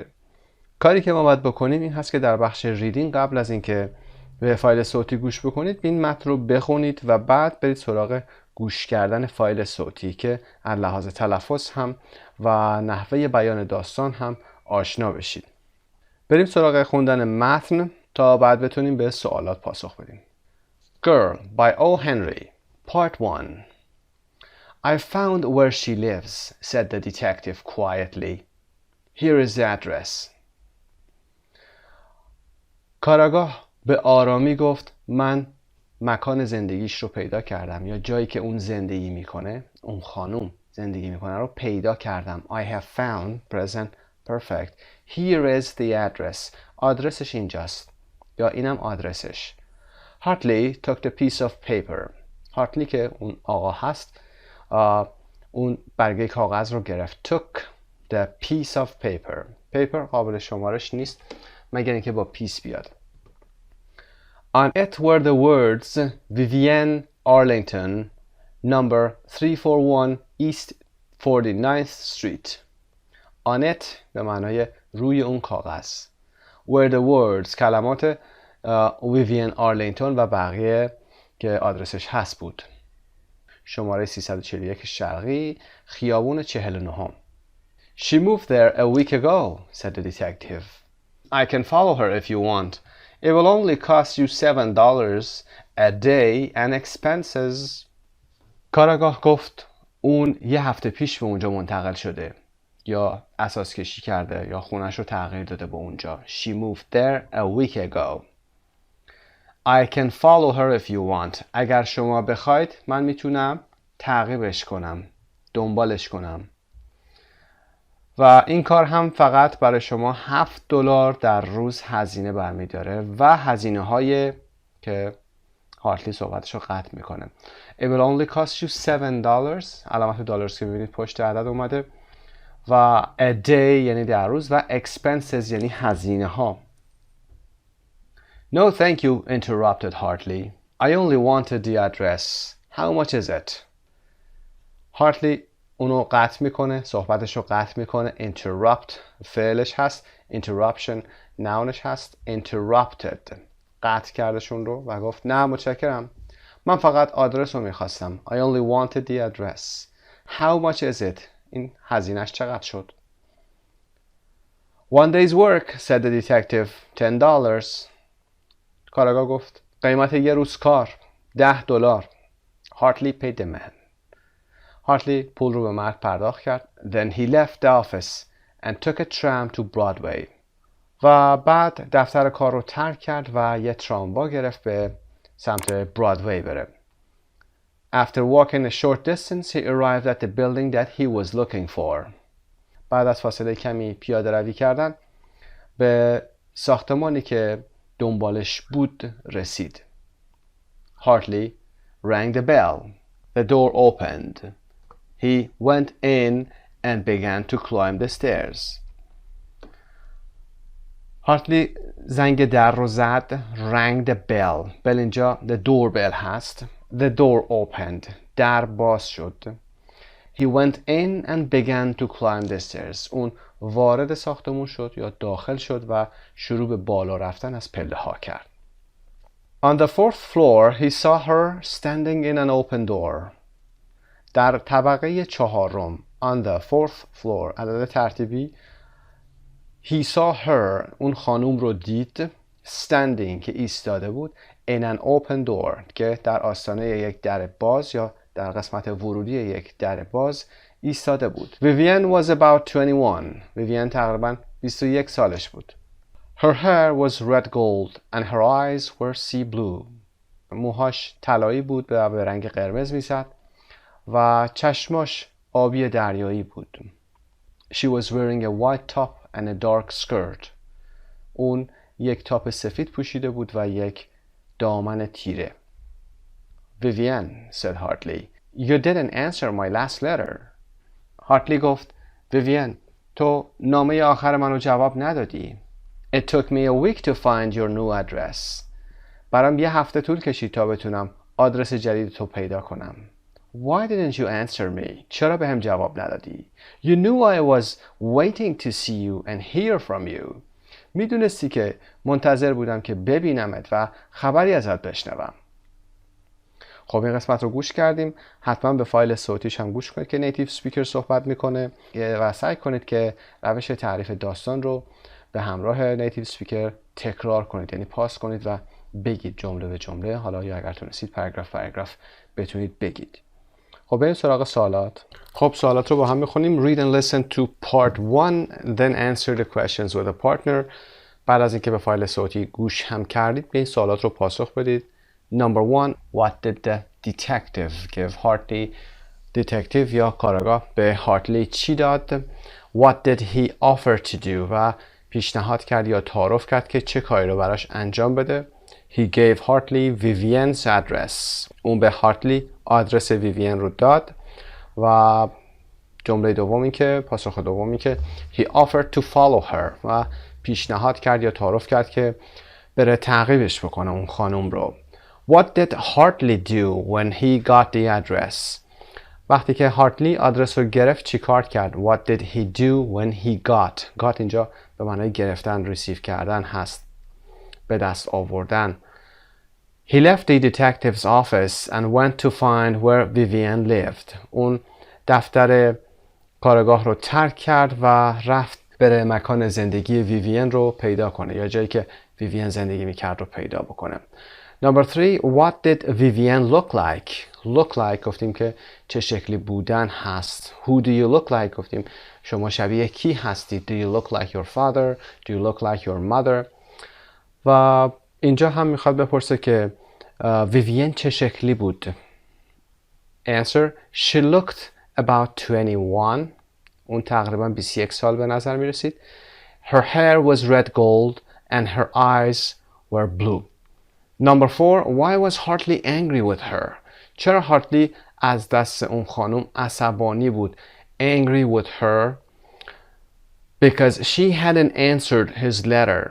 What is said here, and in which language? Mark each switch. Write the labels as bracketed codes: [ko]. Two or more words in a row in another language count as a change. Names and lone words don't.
[fa] کاری که ما باید بکنیم این هست که در بخش ریدینگ قبل از اینکه به فایل صوتی گوش بکنید این متن رو بخونید و بعد برید سراغ گوش کردن فایل صوتی که از لحاظ تلفظ هم و نحوه بیان داستان هم آشنا بشید. بریم سراغ خوندن متن تا بعد بتونیم به سوالات پاسخ بدیم. [en] Girl by O. Henry Part 1 I found where she lives, said the detective quietly. Here is the address. [fa] کاراگاه به آرامی گفت من مکان زندگیش رو پیدا کردم یا جایی که اون زندگی میکنه، اون خانوم زندگی میکنه رو پیدا کردم. [en] I have found present perfect. Here is the address. [fa] آدرسش اینجاست یا اینم آدرسش. [en] Hartley took the piece of paper. [fa] هارتلی که اون آقا هست اون برگه کاغذ رو گرفت. [en] Took the piece of paper. paper [fa] قابل شمارش نیست مگر اینکه با پیس بیاد. [en] On it were the words Vivienne Arlington, number 341 East 49th Street. On it [fa] به معنای روی اون کاغذ. [en] Were the words [fa] کلمات Vivienne Arlington و بقیه که آدرسش هست بود. شماره 341 شرقی خیابون 49. [en] She moved there a week ago, said the detective. I can follow her if you want. It will only cost you $7 a day and expenses. [fa] کاراگاه گفت اون یه هفته پیش به اونجا منتقل شده یا اساس کشی کرده یا خونش رو تغییر داده به اونجا. [en] She moved there a week ago. I can follow her if you want. [fa] اگر شما بخواید من میتونم تعقیبش کنم، دنبالش کنم. و این کار هم فقط برای شما $7 در روز هزینه برمیداره و هزینه های که هارتلی صحبتش رو قطع میکنه. [en] It will only cost you $7. [fa] علامت دلار که ببینید پشت عدد اومده. و [en] a day [fa] یعنی در روز و expenses یعنی هزینه ها. [en] No thank you, interrupted Hartley. I only wanted the address. How much is it? [fa] هارتلی اونو قطع میکنه، صحبتش رو قطع میکنه. interrupt فعلش هست، interruption نونش هست. interrupted قطع کردشون رو و گفت نه متشکرم، من فقط آدرس رو میخواستم. [en] I only wanted the address. How much is it? [fa] این هزینهش چقدر شد؟ [en] One day's work, said the detective. $10. [fa] کاراگاه گفت قیمت یه روز کار $10. [en] Hartley paid the man. [fa] هارتلی پول رو به مرد پرداخت کرد. [en] Then he left the office and took a tram to Broadway. [fa] و بعد دفتر کار رو ترک کرد و یه تراموا گرفت به سمت برادوی بره. [en] After walking a short distance, he arrived at the building that he was looking for. [fa] بعد از فاصله کمی پیاده روی کردن به ساختمانی که دنبالش بود رسید. [en] Hartley rang the bell. The door opened. He went in and began to climb the stairs. [fa] هارتلی زنگ در رو زد. [en] rang the bell. bell اینجا the doorbell هست. The door opened. [fa] در باز شد. [en] He went in and began to climb the stairs. [fa] اون وارد ساختمون شد یا داخل شد و شروع به بالا رفتن از پله ها کرد. [en] On the fourth floor, he saw her standing in an open door. [fa] در طبقه چهارم. [en] On the fourth floor. [fa] عدد ترتیبی. [en] He saw her. [fa] اون خانوم رو دید. Standing که ایستاده بود. [en] In an open door [fa] که در آستانه یک در باز یا در قسمت ورودی یک در باز ایستاده بود. [en] Vivian was about 21. [fa] Vivian تقریباً 21 سالش بود. [en] Her hair was red gold and her eyes were sea blue. [fa] موهاش طلایی بود و به رنگ قرمز میزد و چشماش آبی دریایی بود. [en] She was wearing a white top and a dark skirt. [fa] اون یک تاپ سفید پوشیده بود و یک دامن تیره. [en] Vivian, said Hartley, you didn't answer my last letter. [fa] هارتلی گفت Vivian, تو نامه آخر منو جواب ندادی. [en] It took me a week to find your new address. [fa] برام یه هفته طول کشید تا بتونم آدرس جدید تو پیدا کنم. [en] Why didn't you answer me? [fa] چرا بهم جواب ندادی؟ [en] You knew I was waiting to see you and hear from you. [fa] میدونستی که منتظر بودم که ببینمت و خبری ازت بشنوم. خب این قسمت رو گوش کردیم. حتما به فایل صوتیش هم گوش کنید که [en] native speaker [fa] صحبت میکنه و سعی کنید که روش تعریف داستان رو به همراه [en] native speaker [fa] تکرار کنید، یعنی پاس کنید و بگید جمله به جمله، حالا یا اگر تونستید پاراگراف بتونید بگید. خب بریم سراغ سوالات. خب سوالات رو با هم میخونیم. [en] Read and listen to part 1 then answer the questions with a partner. [fa] بعد از اینکه به فایل صوتی گوش هم کردید به این سوالات رو پاسخ بدید. [en] Number 1. What did the detective give Hartley? [fa] detective یا کارآگاه به هارتلی چی داد؟ [en] What did he offer to do? [fa] و پیشنهاد کرد یا تعارف کرد که چه کاری رو براش انجام بده. [en] He gave Hartley Vivian's address. [fa] اون به هارتلی آدرس ویوین رو داد. و جمله دومی که پاسخ دومی که [en] he offered to follow her [fa] و پیشنهاد کرد یا تعارف کرد که بره تعقیبش بکنه اون خانم رو. [en] What did Hartley do when he got the address? [fa] وقتی که هارتلی آدرس رو گرفت چی کار کرد؟ [en] What did he do when he got [fa] اینجا به معنای گرفتن، ریسیو کردن هست، به دست آوردن. [en] He left the detective's office and went to find where Vivian lived. [fa] اون دفتر کارگاه رو ترک کرد و رفت بره مکان زندگی ویوین رو پیدا کنه یا جایی که ویوین زندگی میکرد رو پیدا بکنه. [en] Number 3, what did Vivian look like? Look like [fa] گفتیم که چه شکلی بودن هست. [en] Who do you look like؟ [fa] گفتیم شما شبیه کی هستید. [en] Do you look like your father? Do you look like your mother? [fa] و اینجا هم میخواد بپرسه که ویوین چه شکلی بود. [en] Answer, she looked about 21. [fa] اون تقریبا 21 سال به نظر میرسید. [en] Her hair was red gold and her eyes were blue. Number 4, why was Hartley angry with her? [fa] چرا هارتلی از دست اون خانم عصبانی بود؟ [en] Angry with her because she hadn't answered his letter.